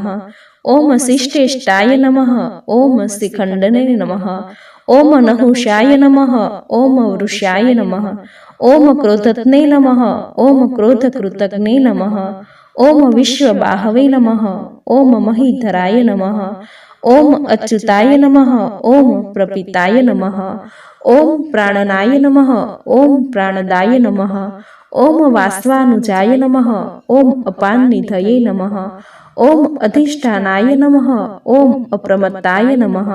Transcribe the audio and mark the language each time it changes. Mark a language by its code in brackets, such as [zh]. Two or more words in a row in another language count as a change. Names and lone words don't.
[sa] ओम शिष्टेष्टाय नमः। ओम शिखंडने नमः। ओम नहुषाय नमः। ओम वृषाय नमः। ओम क्रोधत्ने नमः। ओम क्रोधकृतज्ञे नमः। ओम विश्वबाहवे नमः। ओम महीधराय नमः। ओम अच्युताय नमः. ओम प्रपिताय नमः. ओम प्राणनाय नमः. ओम प्राणदाय नमः. ओम वास्वानुजाय नमः. ओम अपाननिधये नमः. ओम अधिष्ठानाय नमः. ओम अप्रमत्ताय नमः.